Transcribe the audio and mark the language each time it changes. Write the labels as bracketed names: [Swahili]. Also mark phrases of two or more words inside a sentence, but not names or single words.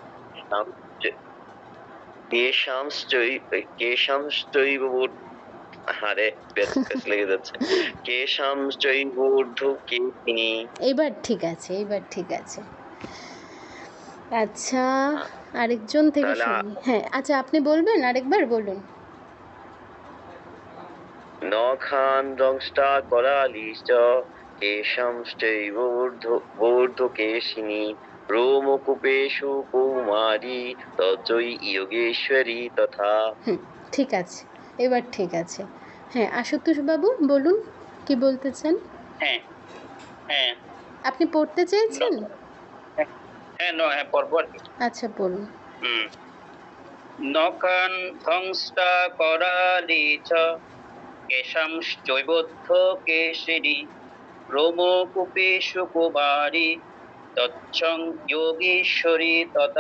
[Bangla] এবার ঠিক আছে, এবার ঠিক আছে। আচ্ছা, আরেকজন থেকে শুনি। হ্যাঁ, আচ্ছা আপনি বলবেন, আরেকবার বলুন। [Sanskrit] নখান দংষ্টা করালি চ কেশাম চৈবোর্ধ্বকেশিনী রোমকূপেষু কৌমারী তচৈ যোগেশ্বরী তথা। [Bangla] ঠিক আছে, এবার ঠিক আছে। হ্যাঁ, আশুতোষ বাবু বলুন, কি বলতে চান? হ্যাঁ হ্যাঁ আপনি পড়তে চাইছেন? হ্যাঁ পড়বো আর কি। আচ্ছা পড়ুন। [Sanskrit] নখান ধ্বংসা করালি চ কেশাম চৈবোর্ধ্বকেশিনী রোমকূপেষু কুমারী তচ্ছং যোগেশ্বরী তথা।